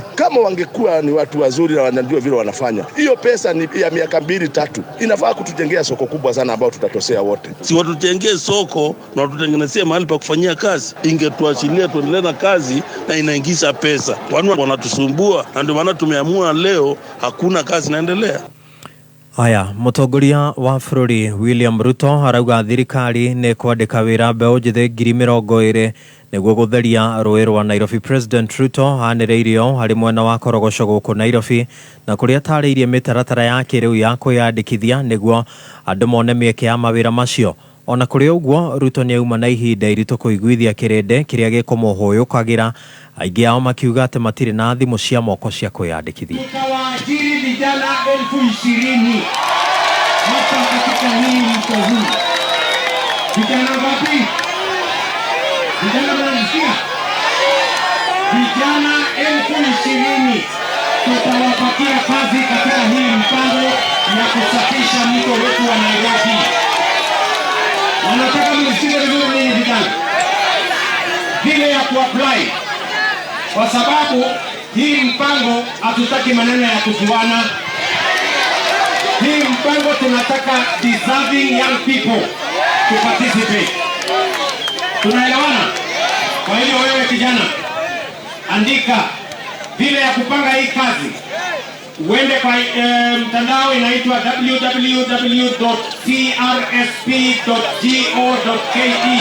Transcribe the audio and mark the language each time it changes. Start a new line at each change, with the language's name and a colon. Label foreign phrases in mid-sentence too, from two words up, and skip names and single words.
Swahili: Kama wangekuwa ni watu wazuri na wanajua vile wanafanya, hiyo pesa ni ya miaka 2-3. Inafaa kutujengea soko kubwa sana ambao tutatosea wote. Si watujengee soko na watutengenezee mahali pa kufanyia kazi, ingetuachilia tuendelee na kazi na inaingiza pesa. Wanu wanatusumbua na ndio maana tumeamua leo hakuna kazi inaendelea.
Kikuyu: Aya, mutongoria wa bururi William Ruto arauga thirikari ne kwandika wira mbeu njithe 20,000 niguo gutheria rũĩ rwa Nairobi. President Ruto anireirio hari mwena wa Korogoco guku Nairobi na kuria tarĩirie mĩtaratara ya kĩrĩu ya kwĩyandĩkithia niguo andũ mone mĩeke ya mawĩra macio. Ona kũrĩ ũguo Ruto nĩauma na ihinda iritũ kũiguithia kĩrĩndĩ kĩrĩa gĩkũmũhũyũkagĩra, aingĩ ao makiuga atĩ matirĩ na thimũ cia moko cia kwĩyandĩkithia.
Swahili: Tukawaajiri vijana 20,000 hapa katika hii mto huu. Vijana wapi? Vijana mnasikia? Vijana 20,000 tutawapatia kazi katika hii mpango ya kusafisha mto wetu wa Nairobi. Wanataka mnisikie vizuri nini vijana? Vile ya kuapply. Kwa sababu hii mpango hatutaki maneno ya kujuana. Hii mpango tunataka
English: deserving young people to participate.
Swahili: Tunaelewana? Kwa hiyo wewe kijana, andika vile ya kupanga hii kazi. Uende kwa mtandao inaitwa www.crsp.go.ke.